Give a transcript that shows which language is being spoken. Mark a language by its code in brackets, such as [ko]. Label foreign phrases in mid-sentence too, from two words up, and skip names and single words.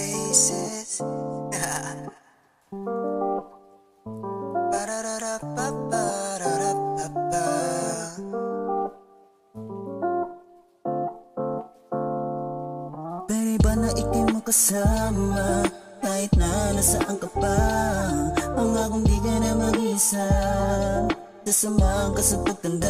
[en] pieces. Ba-da-da-da-ba-ba-da-da-ba-ba. [tl] Pwede ba na ikay mo kasama kahit na nasaan ka pa? Pangakong di ka na mag-isa, sasamahan ka sa pagtanda.